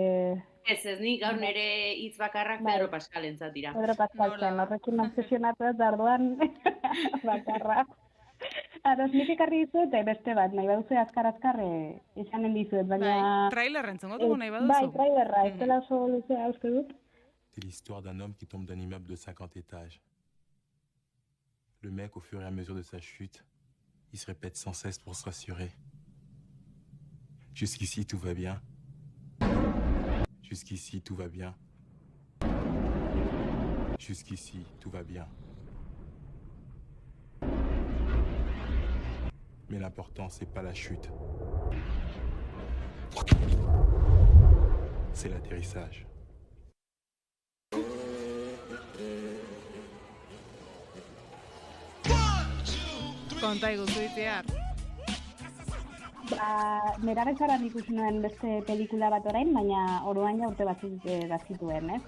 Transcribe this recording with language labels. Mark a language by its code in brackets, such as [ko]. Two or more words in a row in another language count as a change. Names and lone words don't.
[eu] Ez ni gaur nire hitz bakarrak Pedro Pascal entzat dira. Pedro Pascal zen, horrekin obsesionatu ez darduan bakarra. Ados, nik ekarri dizuet, beste bat, nahi baduzu azkar esanen dizuet, baina... Trailer entzongo dugu nahi baduzu. Bai, trailerra, ez dela oso luzea uste dut. [fr] C'est l'histoire d'un homme qui tombe d'un immeuble de 50 étages. Le mec, au fur et à mesure de sa chute, il se répète sans cesse pour se rassurer. Jusqu'ici, tout va bien. Jusqu'ici, tout va bien. Jusqu'ici, tout va bien. Mais l'important, c'est pas la chute. C'est l'atterrissage. [eu] Konta iguzu itiar. Nerabezaran ikusi nuen beste pelikula bat orain, baina orduan ja urte batzuk bazituen, ez?